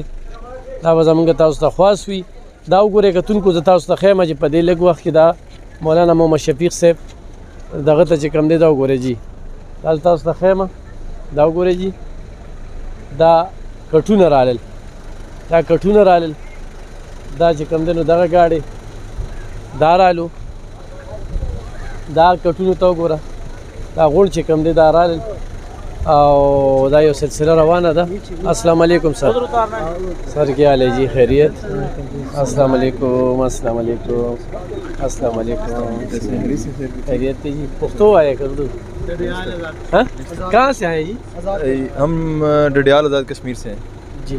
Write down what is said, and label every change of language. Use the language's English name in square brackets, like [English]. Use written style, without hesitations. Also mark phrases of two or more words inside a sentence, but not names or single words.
[Pashto] دا به زموږ تاسو ته خواست وي. دا وګورئ کتونکو زه تاسو ته ښیم چې په دې لږ وخت کې دا مولانا محمد شفیق صاحب دغه ته چې کوم دی دا وګورئ جي دا تاسو ته ښیم دا وګورئ جي دا کټونه رالل دا کټونه رالل دا چې کوم دی نو دغه ګاډې دا رالو دا کټونو ته وګوره دا غونډ چې کوم دی دا رالل او دا یو سلسله روانه ده. [Arabic] السلام علیکم [Urdu] سر سر کیا حال ہے جی خیریت [Arabic] السلام علیکم السلام علیکم السلام علیکم [Urdu] خیریت ہے جی. پختو آئے کردو ہاں کہاں سے آئے جی؟ ہم ڈڈیال آزاد کشمیر سے ہیں جی.